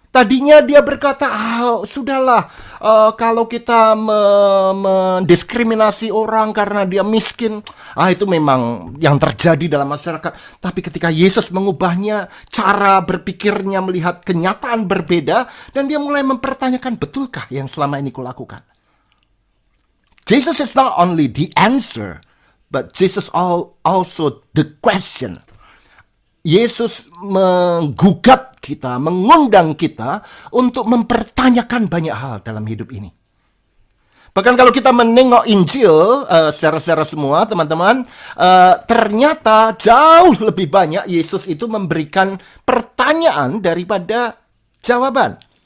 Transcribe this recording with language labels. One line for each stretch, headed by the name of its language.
Indonesian: Tadinya dia berkata, sudahlah, kalau kita mendiskriminasi orang karena dia miskin, itu memang yang terjadi dalam masyarakat. Tapi ketika Yesus mengubahnya, cara berpikirnya melihat kenyataan berbeda, dan dia mulai mempertanyakan, betulkah yang selama ini kulakukan?
English: Jesus is not only the answer, but Jesus also the question.
Indonesian: Yesus menggugat kita, mengundang kita untuk mempertanyakan banyak hal dalam hidup ini. Bahkan kalau kita menengok Injil, saudara-saudara semua, teman-teman, ternyata jauh lebih banyak Yesus itu memberikan pertanyaan daripada jawaban.